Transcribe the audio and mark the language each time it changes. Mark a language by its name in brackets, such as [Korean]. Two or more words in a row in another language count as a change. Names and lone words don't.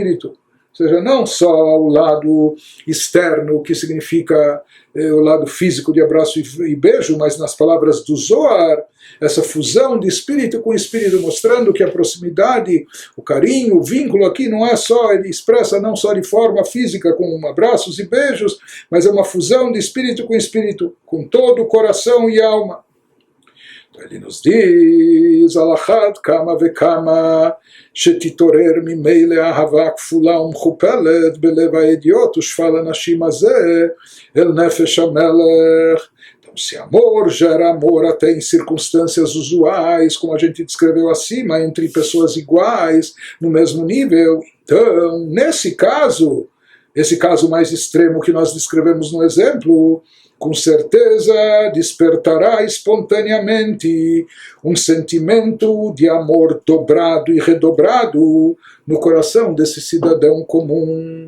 [Portuguese] Ou seja, não só o lado externo, que significa o lado físico de abraço e beijo, mas nas palavras do Zohar, essa fusão de espírito com espírito, mostrando que a proximidade, o carinho, o vínculo aqui não é só, ele expressa não só de forma física, com abraços e beijos, mas é uma fusão de espírito, com todo o coração e alma. Ele nos diz, [Hebrew] על אחת כמה וכמה שתתעורר ממילא אהבה כפולה ומכופלת בלב ההדיוט ושפל אנשים הזה אל נפש המלך. [Portuguese] Então, se amor gera amor até em circunstâncias usuais, como a gente descreveu acima, entre pessoas iguais, no mesmo nível, então, nesse caso, esse caso mais extremo que nós descrevemos no exemplo, com certeza despertará espontaneamente um sentimento de amor dobrado e redobrado no coração desse cidadão comum.